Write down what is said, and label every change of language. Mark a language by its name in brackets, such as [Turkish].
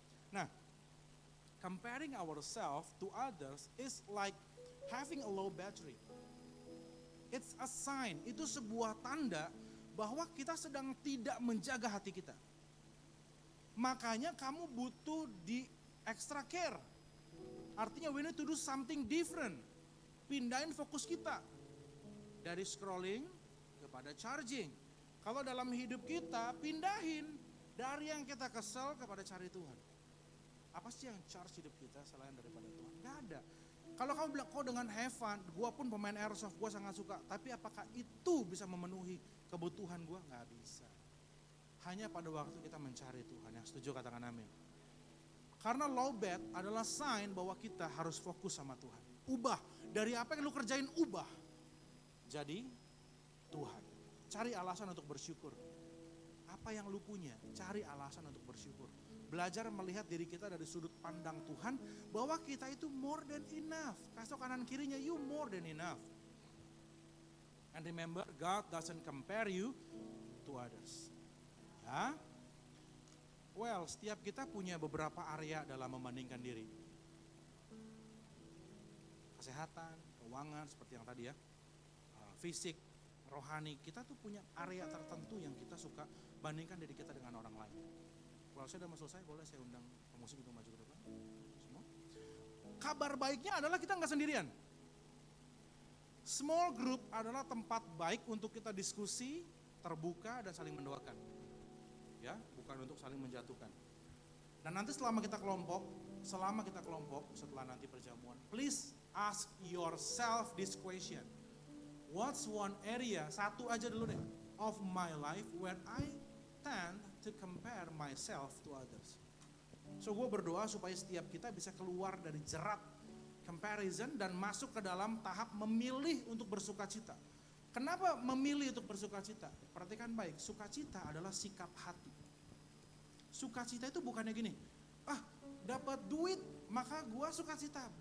[English] Nah, comparing ourselves to others is like having a low battery. It's a sign, [Indonesian] itu sebuah tanda bahwa kita sedang tidak menjaga hati kita. Makanya kamu butuh di extra care. Artinya [English] we need to do something different. [Indonesian] Pindahin fokus kita. Dari scrolling kepada charging. Kalau dalam hidup kita, pindahin dari yang kita kesel kepada cari Tuhan. Apa sih yang charge hidup kita selain daripada Tuhan? Gak ada. Kalau kamu bilang, kok dengan have fun, gue pun pemain airsoft, gue sangat suka. Tapi apakah itu bisa memenuhi kebutuhan gue? Gak bisa. Hanya pada waktu kita mencari Tuhan. Yang setuju katakan amin. Karena lowbat adalah sign bahwa kita harus fokus sama Tuhan. Ubah. Dari apa yang lu kerjain, ubah. Jadi Tuhan, cari alasan untuk bersyukur. Apa yang lu punya, cari alasan untuk bersyukur. Belajar melihat diri kita dari sudut pandang Tuhan, bahwa kita itu [English] more than enough. [Indonesian] Kasih kanan kirinya, [English] you more than enough. And remember, God doesn't compare you to others. [Indonesian] Ya. Well, setiap kita punya beberapa area dalam membandingkan diri. Kesehatan, keuangan, seperti yang tadi ya. Fisik, rohani, kita tuh punya area tertentu yang kita suka bandingkan diri kita dengan orang lain. Kalau saya udah mau selesai, boleh saya undang pemusik untuk maju ke depan. Semua. Kabar baiknya adalah kita nggak sendirian. Small group adalah tempat baik untuk kita diskusi, terbuka dan saling mendoakan. Ya, bukan untuk saling menjatuhkan. Dan nanti selama kita kelompok, setelah nanti perjamuan, [English] please ask yourself this question. What's one area, [Indonesian] satu aja dulu deh, [English] of my life where I tend to compare myself to others. [Indonesian] So gue berdoa supaya setiap kita bisa keluar dari jerat comparison dan masuk ke dalam tahap memilih untuk bersukacita. Kenapa memilih untuk bersukacita? Perhatikan baik, sukacita adalah sikap hati. Sukacita itu bukannya gini, dapat duit maka gua sukacita.